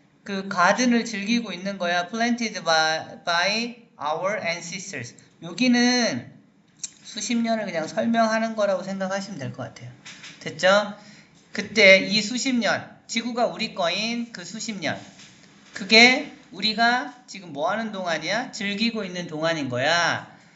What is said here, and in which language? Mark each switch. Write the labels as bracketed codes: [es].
[ko] 그 가든을 즐기고 있는 거야. [en] planted by our ancestors. [ko] 여기는 수십 년을 그냥 설명하는 거라고 생각하시면 될 것 같아요. 됐죠? 그때 이 수십 년, 지구가 우리 거인 그 수십 년, 그게 우리가 지금 뭐 하는 동안이야? 즐기고 있는 동안인 거야.